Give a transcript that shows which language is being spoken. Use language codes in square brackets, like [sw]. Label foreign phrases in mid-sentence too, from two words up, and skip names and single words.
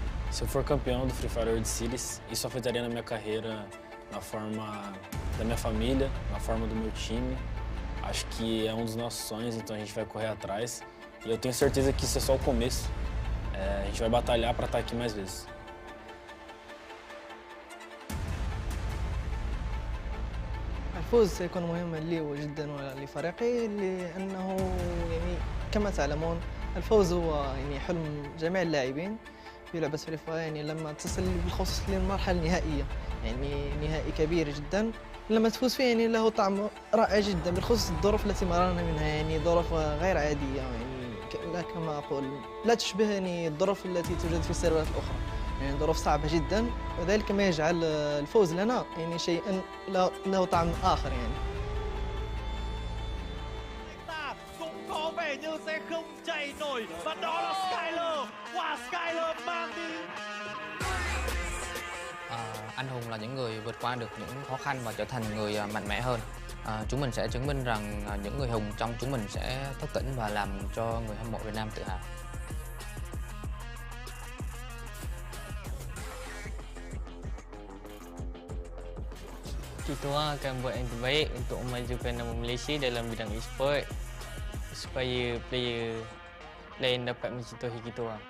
[pt] Se eu for campeão do Free Fire World Series, isso afetaria na minha carreira, na forma da minha família, na forma do meu time. Acho que é um dos nossos sonhos, então a gente vai correr atrás. E eu tenho certeza que isso é só o começo. A gente vai batalhar para estar aqui mais vezes. [ar] الفوز سيكون مهما لي جدا ولفريقي لأنه يعني كما تعلمون الفوز هو يعني حلم جميع اللاعبين في لعبة فري فاير. يعني لما تصل بالخصوص للمرحلة النهائية يعني نهائي كبير جدا لما تفوز فيه يعني له طعم رائع جدا بالخصوص الظروف التي مررنا منها يعني ظروف غير عادية يعني كما أقول لا تشبه يعني الظروف التي توجد في السيرفرات الأخرى يعني ظروف صعبة جدا وذلك ما يجعل الفوز لنا يعني شيئا له طعم آخر يعني. [vi] Cũng có vẻ như sẽ không chạy nổi và đó là Skyler. Wow, Skyler mang đi. Anh hùng là những người vượt qua được những khó khăn và trở thành người mạnh mẽ hơn. Chúng mình sẽ chứng minh rằng những người hùng trong chúng mình sẽ thức tỉnh và làm cho người hâm mộ Việt Nam tự hào. [ms] Kita akan buat yang terbaik untuk memajukan nama Malaysia dalam bidang e-sport supaya player lain dapat mencontohi kita.